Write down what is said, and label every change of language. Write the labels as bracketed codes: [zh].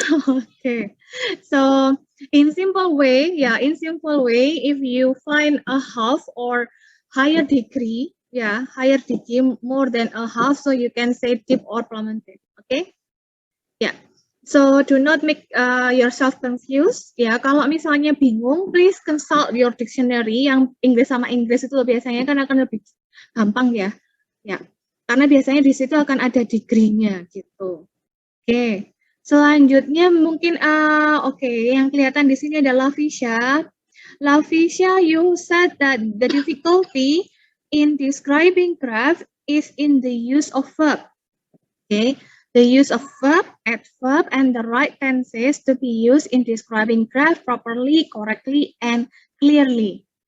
[en] Okay, so in simple way, if you find a half or higher degree, more than a half, so you can say deep or plummeted. Okay, yeah. So do not make yourself confused. [id] Ya, kalau misalnya bingung, [en] please consult your dictionary [id] yang Inggris sama Inggris itu biasanya kan akan lebih gampang ya. Ya, karena biasanya di situ akan ada degree-nya gitu. Oke, selanjutnya mungkin yang kelihatan di sini adalah Lavisha. [en] Lavisha, you said that the difficulty in describing graph is in the use of verb. Okay. The use of verb, adverb, and the right tenses to be used in describing graph properly, correctly, and clearly.